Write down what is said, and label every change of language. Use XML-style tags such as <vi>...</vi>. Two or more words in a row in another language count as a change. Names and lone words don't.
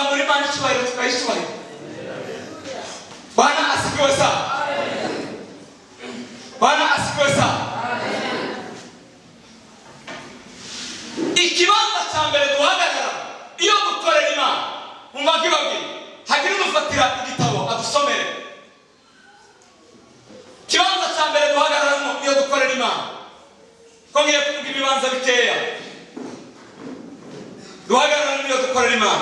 <rw>Imana icyubahiro tukayishubahira.</rw> <sw>Bwana asifiwe sana. Bwana asifiwe sana.</sw> <rw>Ikibanza cya mbere duhagarara iyo dukorera Imana, umva kibabwira, hagira udufatira igitabo adusomere. Ikibanza cya mbere duhagararamo iyo dukorera Imana, ko ngiye kuvuga ibibanza bikeya duhagararamo iyo dukorera Imana.</rw>